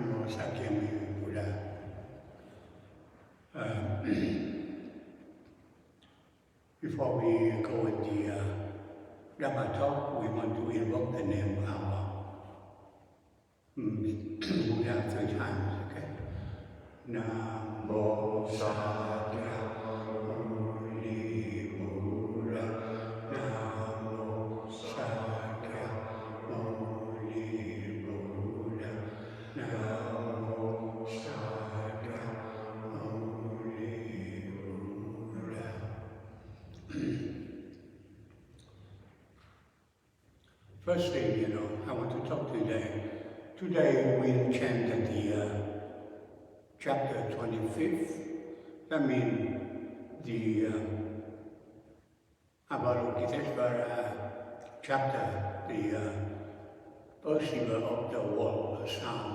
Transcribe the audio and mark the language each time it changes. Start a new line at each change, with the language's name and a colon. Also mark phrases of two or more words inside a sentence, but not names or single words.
English: Sakyamuni Buddha. Before we go with the Dhamma talk, we want to invoke the name of our Buddha 3 times, okay?
Pali: Namo Sakyamuni Buddha, Namo Sakyamuni Buddha, Namo Sakyamuni Buddha.
English: First thing, I want to talk today. Today we chanted the chapter 25th. That means the Avalokiteshvara chapter, the perceiver of the world, the sound.